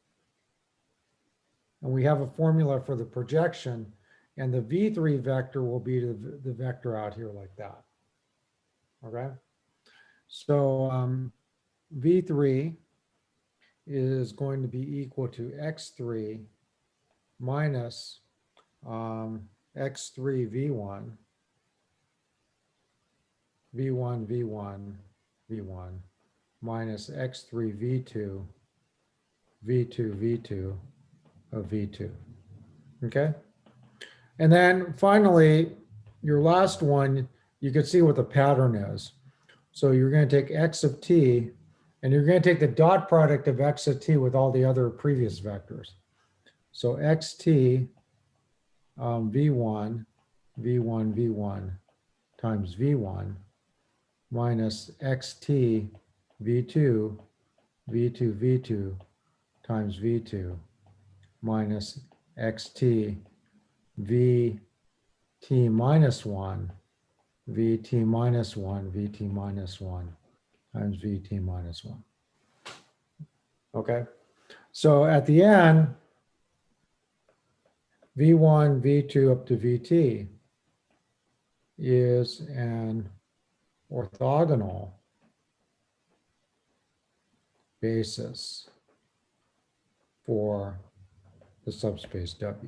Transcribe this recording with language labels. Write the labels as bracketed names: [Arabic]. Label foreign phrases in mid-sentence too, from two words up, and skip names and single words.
[English] And we have a formula for the projection. And the V3 vector will be the vector out here like that. Okay. So V3 is going to be equal to X3 minus X3 V1, V1, V1, V1, minus X3 V2, V2, V2 of V2. Okay. And then finally, your last one, you can see what the pattern is. So you're going to take X of t, and you're going to take the dot product of X of t with all the other previous vectors. So xt v1, v1, v1 times v1 minus xt v2, v2, v2 times v2 minus xt vt minus 1, vt minus 1, vt minus 1 times vt minus 1. Okay, so at the end, v1, v2 up to vt is an orthogonal basis for the subspace W.